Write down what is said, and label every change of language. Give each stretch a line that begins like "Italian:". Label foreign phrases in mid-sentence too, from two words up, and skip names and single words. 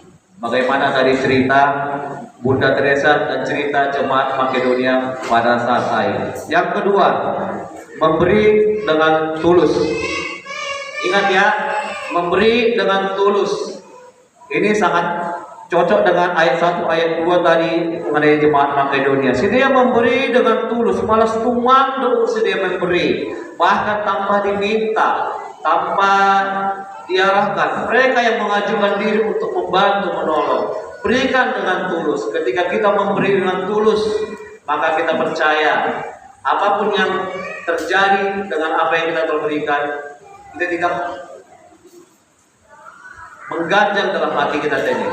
Indonesian: Bagaimana tadi cerita Bunda Teresa dan cerita jemaat Makedonia pada saat air. Yang kedua, memberi dengan tulus. Ingat ya, memberi dengan tulus. Ini sangat cocok dengan ayat 1 ayat 2 tadi mengenai jemaat Makedonia. Sedia memberi dengan tulus,
Batak Simalungun: malas tumang
Indonesian: sedia memberi, bahkan tanpa diminta, tanpa diarahkan. Mereka yang mengajukan diri untuk membantu, menolong. Berikan dengan tulus. Ketika kita memberi dengan tulus, maka kita percaya apapun yang terjadi dengan apa yang kita berikan, kita tidak mengganjal dalam hati kita sendiri.